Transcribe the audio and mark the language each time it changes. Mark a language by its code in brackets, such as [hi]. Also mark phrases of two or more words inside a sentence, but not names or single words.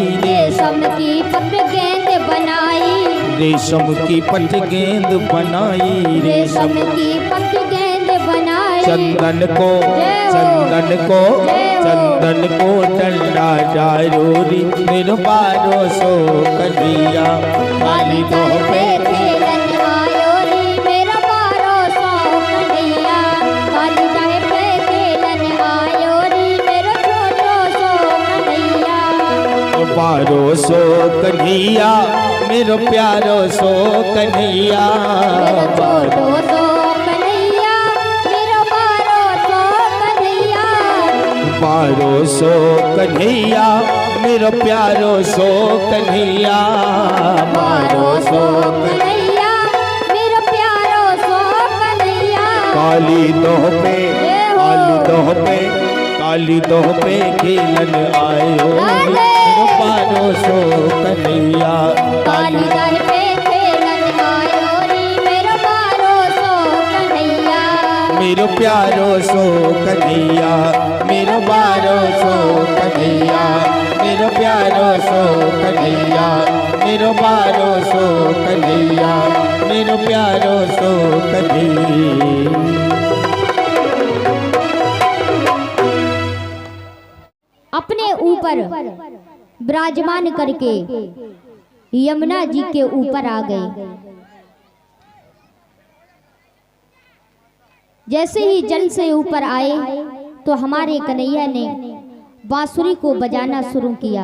[bra] रेशम की पत गेंद बनाई, रेशम की पत गेंद बनाई, रेशम की पत गेंद बनाई। चंदन को, चंदन को, चंदन को डंडा डारोरी मेरो बारो सो कन्हैया। काली दोह पे खेलन आयो री मेरो बारो सो कन्हैया। काली दोह पे खेलन आयो री मेरो छोटो सो कन्हैया। बारो सो कन्हैया मेरो प्यारो सो कन्हैया, मेरो छोटो सो कन्हैया, मेरो बारो सो कन्हैया, बारो सो कन्हैया मेरो प्यारो सो कन्हैया, बारो सो कन्हैया, मेरो प्यारो सो कन्हैया। काली दोह पे काली दोह पे खेलन आयो मेरो बारो सो कन्हैया, काली दर पे खेलन आयो री मेरो बारो सो कन्हैया, मेरो प्यारो सो कन्हैया, मेरो बारो सो कन्हैया, मेरो प्यारो सो कन्हैया, मेरो बारो सो कन्हैया, मेरो प्यारो सो कन्हैया। [hi] अपने ऊपर विराजमान करके यमुना जी के ऊपर आ गए। जैसे ही जल से ऊपर आए तो हमारे कन्हैया ने बांसुरी को बजाना शुरू किया।